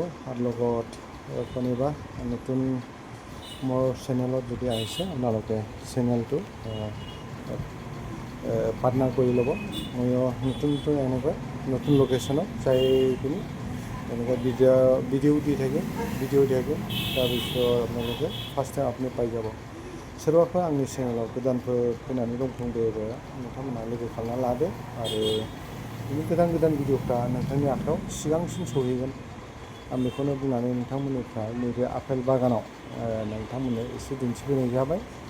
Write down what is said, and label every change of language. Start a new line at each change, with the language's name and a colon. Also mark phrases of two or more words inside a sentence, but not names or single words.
Assamese: আৰু লগত কোনোবা নতুন মোৰ চেনেলত যদি আহিছে আপোনালোকে চেনেলটো পাৰ্টনাৰ কৰি ল'ব। ময়ো নতুন নতুন এনেকুৱা নতুন লোকেশ্যনত যাই পিনি এনেকৈ ভিডিঅ' দি থাকিম। তাৰপিছত আপোনালোকে
English: first time
Assamese: আপুনি पाइ যাব।
Bodo: सोरबाफोर आंनि चेनेलाव गोदानफोर फैनानै दंफ्लांबायोबा नोंथांमोनहा लोगो खालामना लादो आरो बिनि गोदान गोदान भिडिअफ्रा नोंथांनि आखायाव सिगांसिन सहैगोन। आं बेखौनो बुंनानै नोंथांमोननिफ्राय नैबे आपेल बागानाव नोंथांमोननो एसे दिन्थिफैनाय जाबाय।